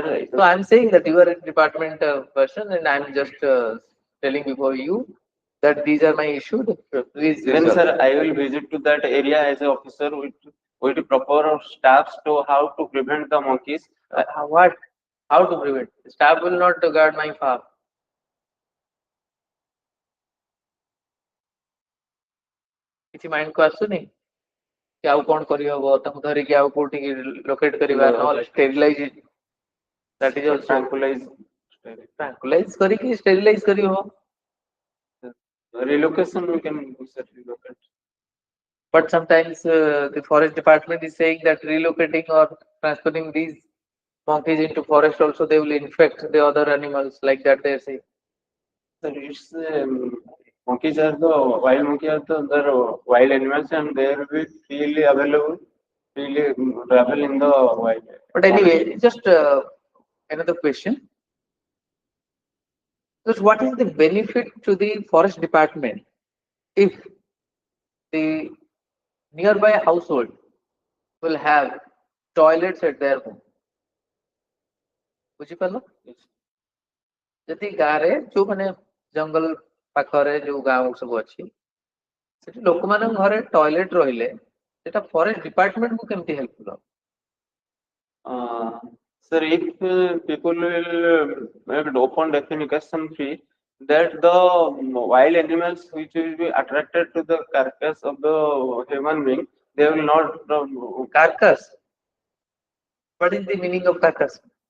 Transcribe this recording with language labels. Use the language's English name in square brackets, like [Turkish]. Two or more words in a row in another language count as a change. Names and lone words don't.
[English] So I'm saying that you are a department person, and I'm just telling before you that these are my issues. Please Then resolve. sir, I will visit to that area as an officer with proper staffs to how to prevent the monkeys. What? How to prevent? Staff will not guard my farm. [Odia] କିଛି ମାଇଣ୍ଡ କୁ ଆସୁନି କି ଆଉ କଣ କରିହବ ତାଙ୍କୁ ଧରିକି ଆଉ କୋଉଠିକି ଲୋକେଟ କରିବା ନହେଲେ ଷ୍ଟେରିଲାଇଜ [English] that is also Tranquilize. [Odia] tranquilize କରିକି sterilize କରି ହବ [English] Relocation we can relocate. But sometimes the forest department is saying that relocating or transferring these monkeys into forest also they will infect the other animals like that they say. So it's monkeys are the wild monkeys are the wild animals and they will be freely available, freely travel in the wild. But anyway, just another question. So what is the benefit to the forest department if the nearby household will have toilets at their home? [Odia] ବୁଝିପାରିଲ? ଯଦି ଗାଁରେ ଯୋଉ ମାନେ ଜଙ୍ଗଲ ପାଖରେ ଯୋଉ ଗାଁ ସବୁ ଅଛି ସେଠି ଲୋକମାନଙ୍କ ଘରେ ଟଏଲେଟ ରହିଲେ ସେଟା [English] forest departmentକୁ [Odia] କେମିତି ହେଲ୍ପଫୁଲ? [English] Sir, if people will make it open defecation free, that the wild animals which will be attracted to the carcass of the human being, they will not. Carcass. What is the meaning of carcass?